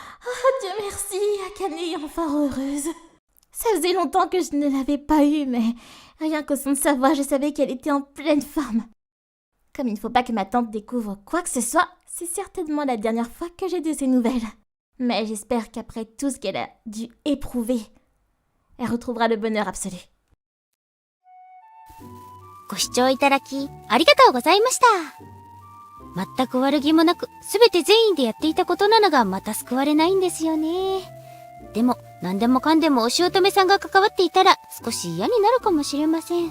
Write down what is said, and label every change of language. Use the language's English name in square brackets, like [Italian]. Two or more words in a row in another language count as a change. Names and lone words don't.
[French] Oh, Dieu merci, Akane est enfin heureuse. Ça faisait longtemps que je ne l'avais pas eue, mais rien qu'au son de sa voix, je savais qu'elle était en pleine forme. Comme il ne faut pas que ma tante découvre quoi que ce soit, c'est certainement la dernière fois que j'ai de ses nouvelles. Mais j'espère qu'après tout ce qu'elle a dû éprouver, elle retrouvera le bonheur absolu. [Japanese] ご視聴いただき、ありがとうございました。全く悪気もなく、すべて善意でやっていたことなのがまた救われないんですよね。でも、何でもかんでもお姑さんが関わっていたら少し嫌になるかもしれません。